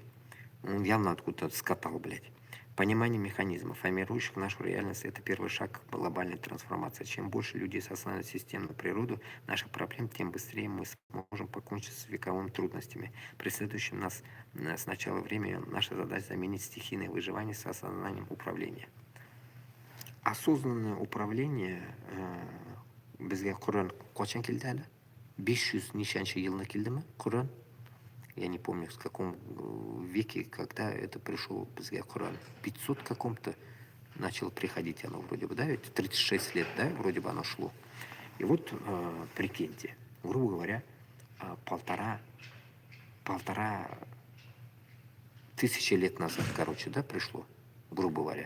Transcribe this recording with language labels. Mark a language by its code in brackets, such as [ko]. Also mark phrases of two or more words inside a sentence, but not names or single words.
[ru] Он явно откуда-то скатал, блядь. Понимание механизмов, формирующих нашу реальность, это первый шаг к глобальной трансформации. Чем больше людей осознают системную природу наших проблем, тем быстрее мы сможем покончить с вековыми трудностями. Преследующим нас с начала времени наша задача заменить стихийное выживание с осознанием управления. Осознанное управление [uz] bizga Qur'on qachon keldi hali? 500 нешанчы yilni keldimi Qur'on? [ru] Я не помню, в каком веке, когда это пришел bizga Qur'on. 500 каком-то начало приходить оно вроде бы, да, ведь 36 лет, да, вроде бы оно шло. И вот, прикиньте, грубо говоря, полтора тысячи лет назад, короче, да, пришло, грубо говоря.